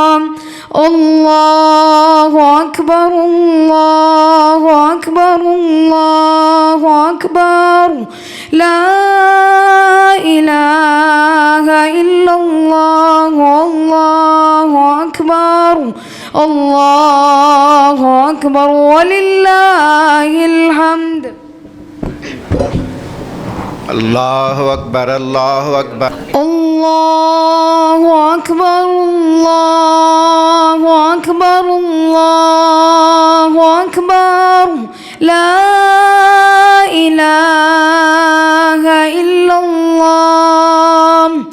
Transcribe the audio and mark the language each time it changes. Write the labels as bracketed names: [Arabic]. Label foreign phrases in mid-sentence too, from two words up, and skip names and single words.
[Arabic] الله أكبر الله أكبر الله أكبر لا إله إلا الله الله أكبر الله أكبر ولله الحمد اللہ اکبر اللہ اکبر الله أكبر الله أكبر الله أكبر لا إله إلا الله